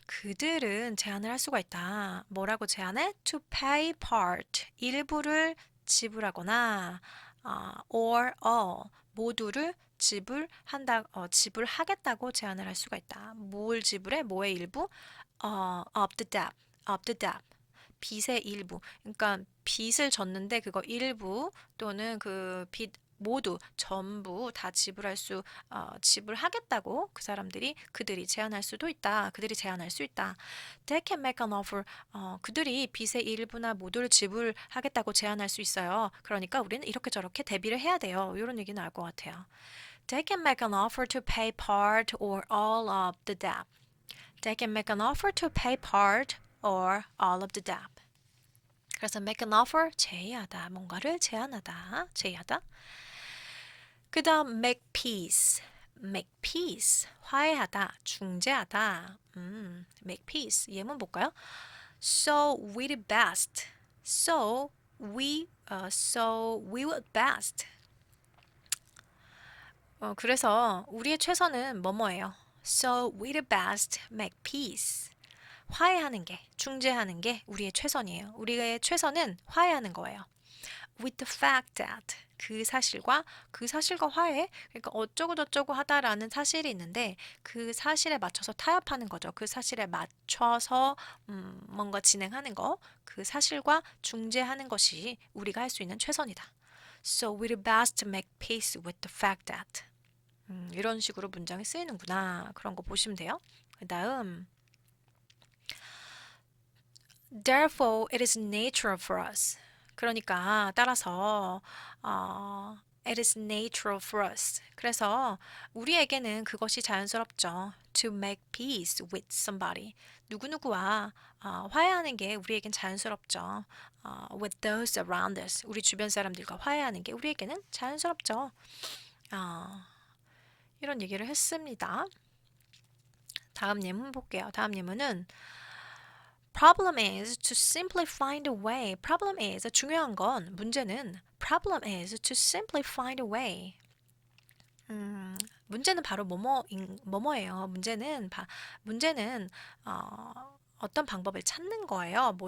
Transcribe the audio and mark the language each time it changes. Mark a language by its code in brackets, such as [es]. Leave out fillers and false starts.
[ko] 그들은 제안을 할 수가 있다. 뭐라고 제안해? [en] To pay part. [ko] 일부를 지불하거나 [en] or all. [ko] 모두를 지불하겠다고 제안을 할 수가 있다. 뭘 지불해? 뭐의 일부? [en] Of the debt. Of the debt. [ko] 빚의 일부. 그러니까 빚을 졌는데 그거 일부 또는 그 빚 모두 전부 다 지불하겠다고 그들이 제안할 수도 있다. 그들이 제안할 수 있다. [en] They can make an offer. [ko] 그들이 빚의 일부나 모두를 지불하겠다고 제안할 수 있어요. 그러니까 우리는 이렇게 저렇게 대비를 해야 돼요. 이런 얘기 나올 것 같아요. [en] They can make an offer to pay part or all of the debt. They can make an offer to pay part or all of the debt. [ko] 그래서 make an offer, 제의하다. 뭔가를 제안하다. 제의하다. 그 다음 [en] make peace. [ko] make peace. 화해하다. 중재하다. make peace. 예문 볼까요? [en] So we did best. So we would best. [ko] 그래서 우리의 최선은 뭐뭐예요? [en] So we did best make peace. [ko] 화해하는 게, 중재하는 게 우리의 최선이에요. 우리의 최선은 화해하는 거예요. [en] With the fact that [ko] 그 사실과 화해, 그러니까 어쩌고 저쩌고 하다라는 사실이 있는데 그 사실에 맞춰서 타협하는 거죠. 그 사실에 맞춰서 뭔가 진행하는 거, 그 사실과 중재하는 것이 우리가 할 수 있는 최선이다. [en] So we do best to make peace with the fact that. [ko] 이런 식으로 문장이 쓰이는구나. 그런 거 보시면 돼요. [en] 그 다음 Therefore, it is natural for us. [ko] 그러니까 따라서 [en] it is natural for us. [ko] 그래서 우리에게는 그것이 자연스럽죠. [en] To make peace with somebody. [ko] 누구누구와 화해하는 게 우리에겐 자연스럽죠. [en] With those around us. [ko] 우리 주변 사람들과 화해하는 게 우리에게는 자연스럽죠. 이런 얘기를 했습니다. 다음 예문 볼게요. 다음 예문은 [en] Problem is to simply find a way. Problem is [ko] 중요한 건 문제는 [en] Problem is to simply find a way. [ko] 문제는 바로 뭐뭐예요. 문제는 어떤 방법을 찾는 거예요.